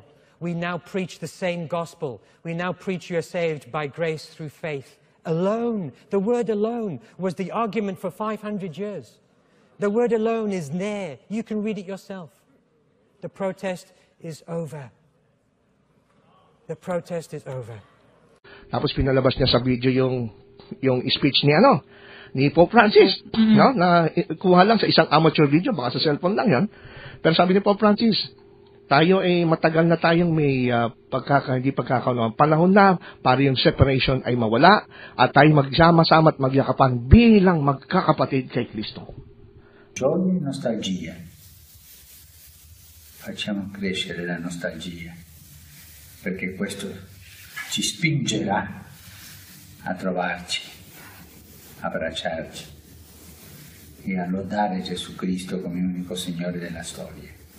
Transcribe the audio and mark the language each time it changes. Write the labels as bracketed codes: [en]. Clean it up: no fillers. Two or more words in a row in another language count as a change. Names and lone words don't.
[en] We now preach the same gospel. We now preach you are saved by grace through faith alone. The word alone was the argument for 500 years. The word alone is there. You can read it yourself. The protest is over. The protest is over. [tl] Tapos pinalabas niya sa video yung speech ni Pope Francis, no? Na kuha lang sa isang amateur video, baka sa cellphone lang 'yan. Pero sabi ni Pope Francis, tayo ay matagal na tayong may hindi pagkakaunawaan. Panahon na para yung separation ay mawala at tayo magsama-sama at magyakapan bilang magkakapatid kay Kristo. [it] Ogni nostalgia. Facciamo crescere la nostalgia, perché questo ci spingerà a trovarci, abbracciarci e a lodare Gesù Cristo come unico Signore della storia.